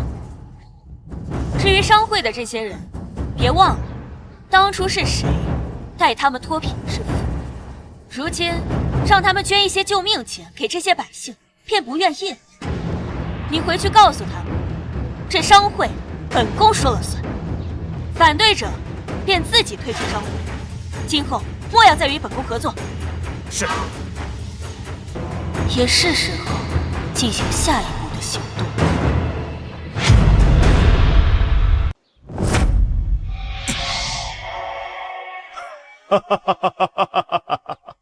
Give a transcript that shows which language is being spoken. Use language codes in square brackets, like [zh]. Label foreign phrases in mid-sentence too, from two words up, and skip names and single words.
[zh] 至於商會的這些人，別忘了，當初是誰帶他們脫貧致富，如今讓他們捐一些救命錢給這些百姓，便不願意了。你回去告訴他們，這商會本宮說了算，反對者便自己退出商會，今後莫要再與本宮合作。是。也是时候进行下一步的行动。哈哈哈哈哈哈！